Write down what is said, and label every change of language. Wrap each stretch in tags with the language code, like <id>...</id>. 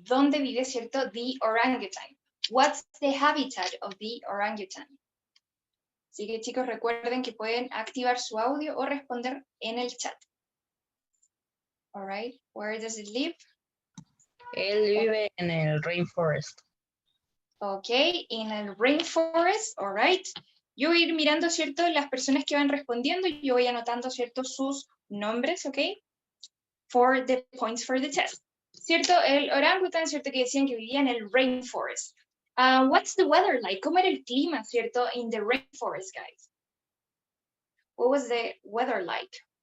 <es>¿Dónde vive, cierto,</es> <en>the orangutan? What's the habitat of the orangutan?</en> <es>Así que chicos, recuerden que pueden activar su audio o responder en el chat.</es> <en>All right, where does it live?</en> <es>Él vive en el rainforest.</es> <en>Ok, in el rainforest, all right.</en> <es>Yo voy a ir mirando, ¿cierto?, las personas que van respondiendo y yo voy anotando, ¿cierto?, sus nombres, ok,</es> <en>for the points for the test.</en> <es>¿Cierto? El orangután, ¿cierto?, que decían que vivía en el rainforest.</es> <en>What's the weather like?</en> <es>¿Cómo era el clima, ¿cierto?,</es> <en>in the rainforest, guys? What was the weather like?</en>